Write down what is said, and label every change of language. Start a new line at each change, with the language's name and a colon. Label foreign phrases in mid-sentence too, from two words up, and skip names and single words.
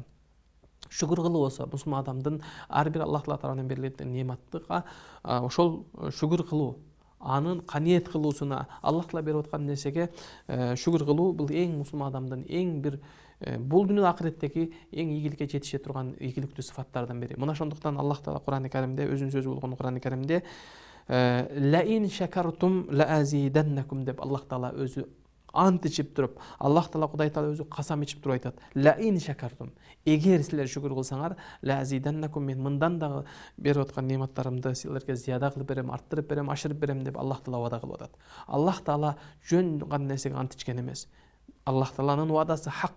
Kyrgyz: Шүкүр кылуу болсо, мусулман адамдын ар бир Аллах Таала тарабынан берилген нематтыга ошол шүкүр кылуу, анын каниет кылуусуна, Аллах Таала берип аткан нерсеге шүкүр кылуу бул эң мусулман адамдын эң бир бул дүйнө акыреттеги эң ийгиликке жетише турган ийгиликтүү сыфаттардан бири. Мына ошондуктан Аллах Таала Кур'ан-ы Каримде, өзүнүн сөзү болгон Кур'ан-ы Каримде
Arabic: لئن شكرتم لأزيدنكم
Kyrgyz: деп Аллах Таала өзү ант ичип туруп, Аллах Таала Кудай Таала өзү касам ичип туруп айтат.
Arabic: لئن شكرتم,
Kyrgyz: эгер силер шүкүр кылсаңар,
Arabic: لأزيدنكم,
Kyrgyz: мен мындан дагы берип аткан нематтарымды силерге зияда кылып берем, арттырып берем, ашырып берем деп Аллах Таала вада кылып атат. Аллах Таала жөн гана нерсеге ант ичкен эмес. Аллах Тааланын вадасы хак.